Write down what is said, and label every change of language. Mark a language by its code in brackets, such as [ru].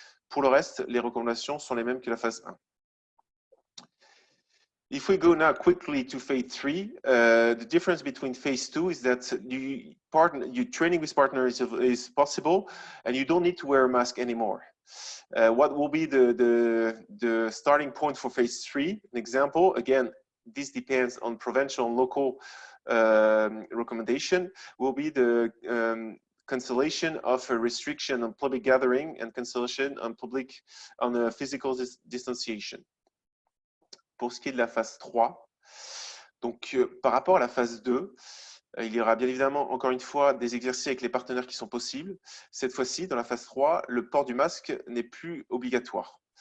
[fr] Pour le reste, les recommandations sont les mêmes que la phase 1. [en] If we go now quickly to phase 3, the difference between phase 2 is that your training with partners is possible and you don't need to wear a mask anymore. What will be the starting point for phase 3? An example, again, this depends on provincial and local recommendation, will be the cancellation of a restriction on public gathering and cancellation on physical distanciation. [fr] Pour ce qui est de la phase 3, donc par rapport à la phase 2, il y aura bien évidemment, encore une fois, des exercices avec les partenaires qui sont possibles. Cette fois-ci, dans la phase 3, le port du masque n'est plus obligatoire.